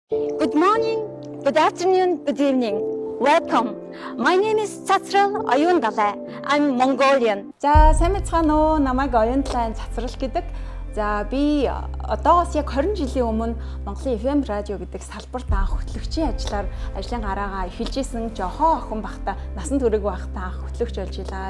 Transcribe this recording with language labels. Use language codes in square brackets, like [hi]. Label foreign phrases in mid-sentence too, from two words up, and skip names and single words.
[en] Good morning, good afternoon, good evening. Welcome. My name is Цацрал Оюнгалай. I'm Mongolian. [mn] За сайн мэцхан уу, намайг Оюнгалай Цацрал гэдэг. За би одоогоос яг 20 жилийн өмнө Монголын FM радио гэдэг салбарт анх хөтлөгчийн ажлаар ажлын гараагаа эхэлж исэн жохоо охин бахта насан туршиг байхдаа анх хөтлөгч болж илаа.